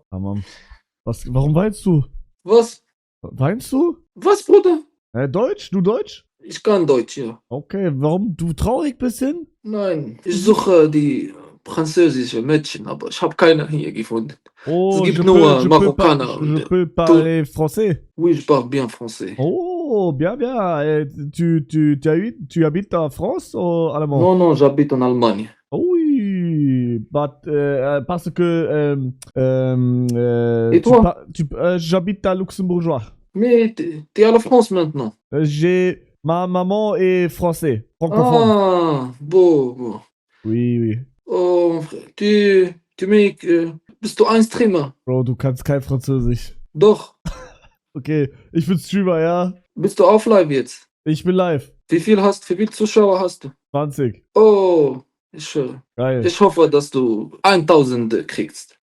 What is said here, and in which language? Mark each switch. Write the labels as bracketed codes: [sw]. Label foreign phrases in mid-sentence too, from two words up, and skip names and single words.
[de] Tamam. Warum weinst du? Was? Weinst du? Was, Bruder? Deutsch? Du Deutsch? Ich kann Deutsch, ja. Okay, warum du traurig bist hin? Nein, ich suche die französische Mädchen, aber ich habe keine hier gefunden. Oh, gibt nur [fr] je [de] Marokkaner. [fr] je peux parler français. Oui, je parle bien français. Oh, bien, bien. Tu habites en France ou allemand? Non, non, j'habite en Allemagne. Oui, parce que Et toi? j'habite à Luxembourgeois. Mais t'es à la France maintenant. Ma maman est français, francophone. Ah, beau. Oui, oui. Oh, mon frère, [de] bist du ein Streamer? Bro, du kannst kein Französisch. Doch. Okay, ich bin Streamer, ja. Bist du auf live jetzt? Ich bin live. Wie viel Zuschauer hast du? 20. Oh, Geil. ich hoffe, dass du 1000 kriegst.